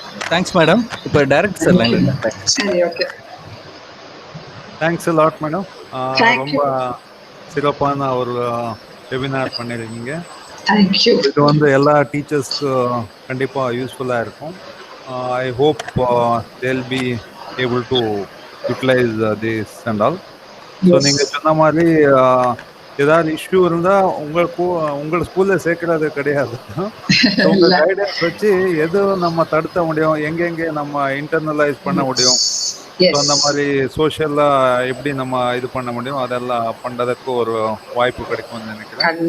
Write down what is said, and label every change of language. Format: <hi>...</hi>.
<ta>Thanks madam. இப்போ direct sir லைன்ல. சரி, okay. Thanks a lot madam. ரொம்ப சிறப்பான ஒரு வெபினார் பண்ணிருக்கீங்க.</ta> <en>Thank you.</en> <ta>இது எல்லா டீச்சர்ஸ்க்கு கண்டிப்பா யூஸ்ஃபுல்லா இருக்கும்.</ta> <en>I hope they'll be able to utilize this and all.</en> <ta>So நீங்க சொன்ன மாதிரி ஏதாவது இஷ்யூ இருந்தா உங்கள் ஸ்கூல்ல சேர்க்கறது கிடையாது. உங்க கைடன்ஸ் வச்சு எது நம்ம தடுத்த முடியும், எங்கெங்கே நம்ம இன்டர்னலைஸ் பண்ண முடியும், அந்த மாதிரி சோஷியலா எப்படி நம்ம இது பண்ண முடியும், அதெல்லாம் பண்றதுக்கு ஒரு வாய்ப்பு கிடைக்கும்னு நினைக்கிறேன்.</ta>